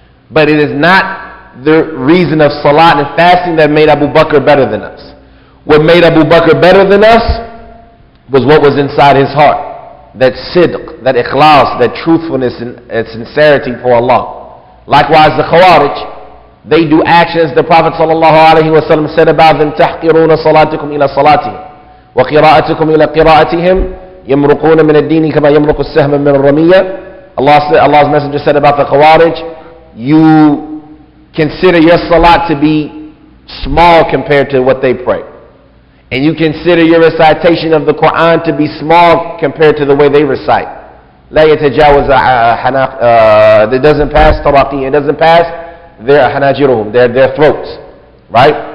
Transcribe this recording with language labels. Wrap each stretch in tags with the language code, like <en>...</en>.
<en>But it is not the reason of salat and fasting that made Abu Bakr better than us. What made Abu Bakr better than us was what was inside his heart. That sidq, that ikhlas, that truthfulness and sincerity for Allah. Likewise, the Khawarij, they do actions the Prophet ﷺ said about them,</en> <ar>تَحْقِرُونَ صَلَاتِكُمْ إِلَى صَلَاتِهِمْ وَقِرَاءَتِكُمْ إِلَى قِرَاءَتِهِمْ يَمْرُقُونَ مِنَ الدِّينِ كَمَا يَمْرُقُ السَّهْمَ مِنَ الرَّمِيَّةِ.</ar> <en>Allah's Messenger said about the Khawarij, you consider your salat to be small compared to what they pray. And you consider your recitation of the Quran to be small compared to the way they recite.</en> <ar>لا يتجاوز</ar> <en>it doesn't pass taraqi, it doesn't pass their hanajiruhum, their throats, right?</en>